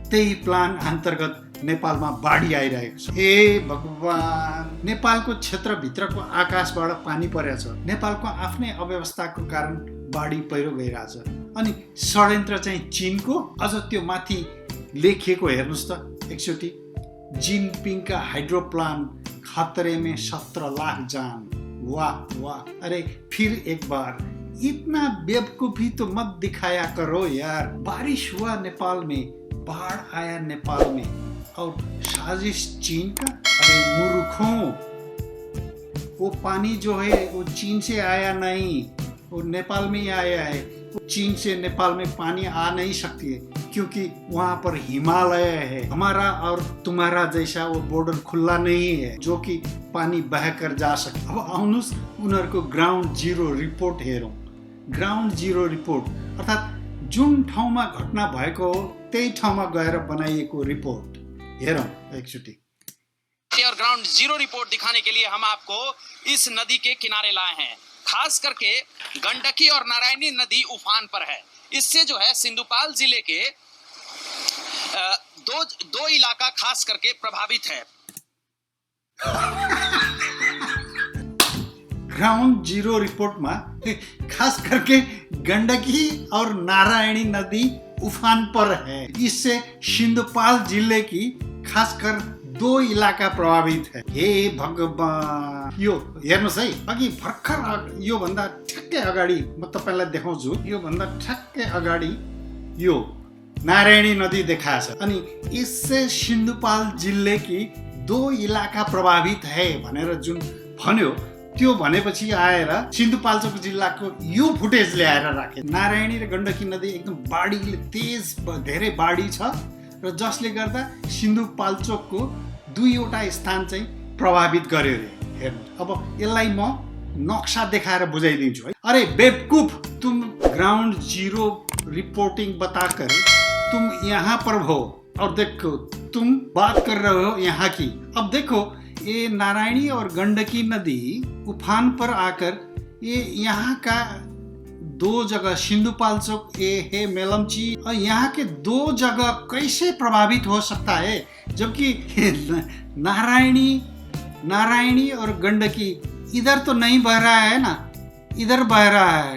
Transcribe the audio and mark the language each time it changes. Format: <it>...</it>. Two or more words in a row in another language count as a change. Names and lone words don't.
<ne>त्यही प्लान अन्तर्गत नेपालमा बाढी आइरहेको छ। हे भगवान, नेपालको क्षेत्रभित्रको आकाशबाट पानी परेछ। नेपालको आफ्नै अव्यवस्थाको कारण बाढी पहिरो गइरहेछ। अनि षड्यन्त्र चाहिँ चीनको। अझ त्यो माथि लेखिएको हेर्नुस् त एकचोटि,</ne> <hi>जिनपिङ का हाइड्रो प्लान खतरे में 17 लाख जान। वाह वाह, अरे फिर एक बार इतना बेवकूफी तो मत दिखाया करो यार। बारिश हुआ नेपाल में, बाढ़ आया नेपाल में, और साजिश चीन का। अरे मूर्खों, वो पानी जो है वो चीन से आया नहीं, वो नेपाल में ही आया है। वो चीन से नेपाल में पानी आ नहीं सकती है, क्योंकि वहाँ पर हिमालय है। हमारा और तुम्हारा जैसा वो बॉर्डर खुला नहीं है जो कि पानी बहकर जा सके।</hi> <ne>अब आउनुस् उनीहरूको</ne> <en>ground zero report</en> <ne>हेरौँ।</ne> <en>ground zero report</en> <ne>अर्थात् जुन ठाउँमा घटना भएको हो त्यही ठाउँमा गएर बनाइएको रिपोर्ट हेरौँ एकचोटि।</ne> <hi>और</hi> <en>ground zero report</en> <hi>दिखाने के लिए हम आपको इस नदी के किनारे लाए हैं। खास करके गंडकी और नारायणी नदी उफान पर है। इससे जो है सिंधुपाल जिले के दो इलाका खास करके प्रभावित है।</hi> <en>ground zero report</en> <hi>में खास करके गंडकी और नारायणी नदी उफान पर है। इससे सिंधुपाल जिले की खासकर 2 इलाका प्रभावित है।</hi> <ne>हे भगवान, यो हेर्नुस् है, अघि भर्खर यो भन्दा ठ्याक्कै अगाडि म तपाईलाई देखाउँछु। यो भन्दा ठ्याक्कै अगाडि यो नारायणी नदी देखाछ। अनि</ne> <hi>इससे सिंधुपाल जिले की 2 इलाका प्रभावित है</hi> <ne>भनेर जुन भन्यो, त्यो भनेपछि आएर सिन्धुपाल्चोक जिल्लाको यो फुटेज ल्याएर राखे। नारायणी र गण्डकी नदी एकदम बाढीले तेज, धेरै बाढी छ र जसले गर्दा सिन्धुपाल्चोकको 2वटा स्थान चाहिँ प्रभावित गर्यो रे। हेर्नु, अब यसलाई म नक्सा देखाएर बुझाइदिन्छु है।</ne> <hi>अरे बेवकूफ, तुम</hi> <en>ground zero reporting</en> <hi>बताकर तुम यहाँ पर हो और देखो तुम बात कर रहे हो यहाँ की। अब देखो ये नारायणी और गंडकी नदी उफान पर आकर ये यहाँ का 2 जगह सिंधुपाल्चोक है मेलमची और यहाँ के 2 जगह कैसे प्रभावित हो सकता है, जबकि नारायणी और गंडकी इधर तो नहीं बह रहा है ना, इधर बह रहा है।</hi>